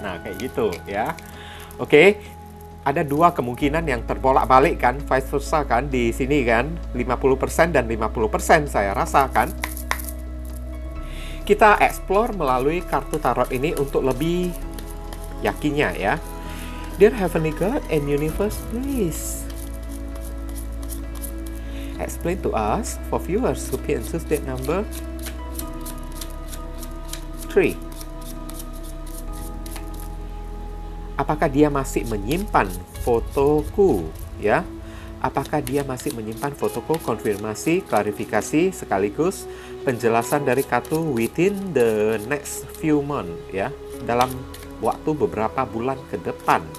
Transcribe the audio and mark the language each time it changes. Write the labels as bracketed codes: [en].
[id] Nah, kayak gitu ya. Oke. Ada dua kemungkinan yang terbolak-balik kan, vice versa kan, di sini kan, 50% dan 50% saya rasa kan. Kita explore melalui kartu tarot ini untuk lebih yakinnya ya. [en] Dear Heavenly God and Universe, please explain to us for viewers who pay into that number 3. [id] Apakah dia masih menyimpan fotoku ya? Apakah dia masih menyimpan fotoku? Konfirmasi, klarifikasi, sekaligus penjelasan dari kartu [en] within the next few months [id] ya, dalam waktu beberapa bulan ke depan.